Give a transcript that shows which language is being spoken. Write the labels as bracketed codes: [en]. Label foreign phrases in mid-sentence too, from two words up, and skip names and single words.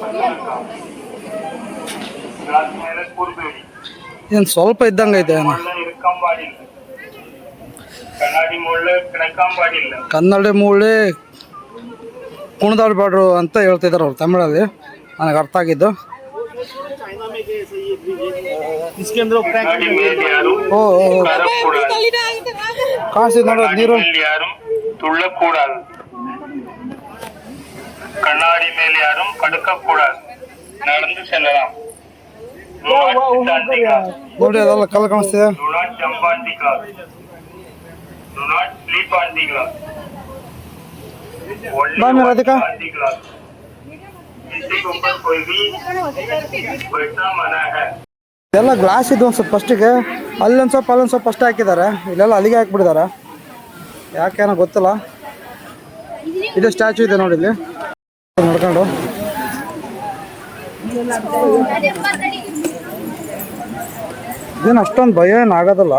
[kn] ಏನು ಸ್ವಲ್ಪ ಇದ್ದಂಗೆ ಐತೆ, ಕನ್ನಡ ಮೂಳೆ ಕುಣಿದಾಡ್ಬಾರ್ದು ಅಂತ ಹೇಳ್ತಿದ್ದಾರೆ ಅವ್ರು ತಮಿಳಲ್ಲಿ, ನನಗೆ ಅರ್ಥ ಆಗಿದ್ದು. ಕಾಣಿಸಿದ್ ನೋಡೋ ನೀರು. [ta] கண்ணாடி மேல் யாரும் படுக்க கூடாது, நடந்து செல்லலாம். [kn] ನೋಡಿ ಅದೆಲ್ಲ ಕಲ್ಲು ಕಾಣಿಸ್ತಿದೆ. [en] Do not jump on the glass. Do not sleep on the glass. Only राधिका on the glass. [hi] किसी के ऊपर कोई भी बैठना मना है. [kn] ಎಲ್ಲ ಗ್ಲಾಸ್ ಇದು. ಒಂದು ಸ್ವಲ್ಪ ಫಸ್ಟಿಗೆ ಅಲ್ಲೊಂದು ಸ್ವಲ್ಪ ಅಲ್ಲೊಂದು ಸ್ವಲ್ಪ ಫಸ್ಟ್ ಹಾಕಿದ್ದಾರೆ, ಇಲ್ಲೆಲ್ಲ ಅಲ್ಲಿಗೆ ಹಾಕ್ಬಿಟ್ಟಿದ್ದಾರೆ. ಯಾಕೇನೋ ಗೊತ್ತಿಲ್ಲ. ಇದು ಸ್ಟ್ಯಾಚು ಇದೆ ನೋಡಿ, ಇಲ್ಲಿ ನಡ್ಕೊಂಡು ಇದೇನು ಅಷ್ಟೊಂದು ಭಯ ಏನು ಆಗೋದಲ್ಲ.